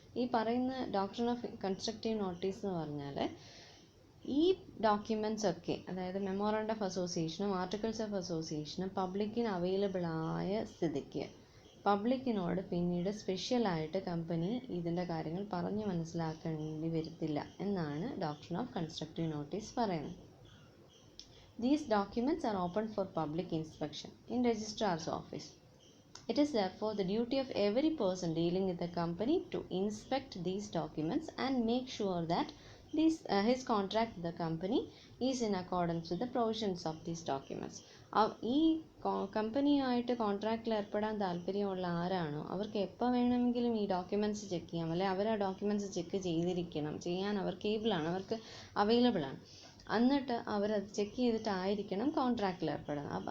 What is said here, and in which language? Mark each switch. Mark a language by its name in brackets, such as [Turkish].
[Malayalam] ഈ പറയുന്ന doctrine of constructive notice എന്ന് പറഞ്ഞാൽ ഈ ഡോക്യുമെൻറ്റ്സ് ഒക്കെ, അതായത് മെമ്മോറണ്ടം ഓഫ് അസോസിയേഷനും ആർട്ടിക്കിൾസ് ഓഫ് അസോസിയേഷനും പബ്ലിക്കിന് അവൈലബിൾ ആയ സ്ഥിതിക്ക് പബ്ലിക്കിനോട് പിന്നീട് സ്പെഷ്യലായിട്ട് കമ്പനി ഇതിൻ്റെ കാര്യങ്ങൾ പറഞ്ഞു മനസ്സിലാക്കേണ്ടി വരത്തില്ല എന്നാണ് ഡോക്ട്രിൻ ഓഫ് കൺസ്ട്രക്റ്റീവ് നോട്ടീസ് പറയുന്നത്. [English] These documents are open for public inspection in registrar's office. It is therefore the duty of every person dealing with the company to inspect these documents and make sure that his contract with the company is in accordance with the provisions of these documents. [Malayalam] ഈ കമ്പനിയുമായിട്ട് കോൺട്രാക്റ്റിൽ ഏർപ്പെടാൻ താല്പര്യമുള്ള ആരാണോ അവർക്ക് എപ്പോൾ വേണമെങ്കിലും ഈ documents check ചെയ്യാം, അല്ലെങ്കിൽ അവർ ആ ഡോക്യുമെൻറ്റ്സ് ചെക്ക് ചെയ്യാൻ അവർക്ക് ഏബിളാണ്, അവർക്ക് അവൈലബിൾ ആണ്. എന്നിട്ട് അവരത് ചെക്ക് ചെയ്തിട്ടായിരിക്കണം കോൺട്രാക്റ്റിൽ ഏർപ്പെടുന്നത്.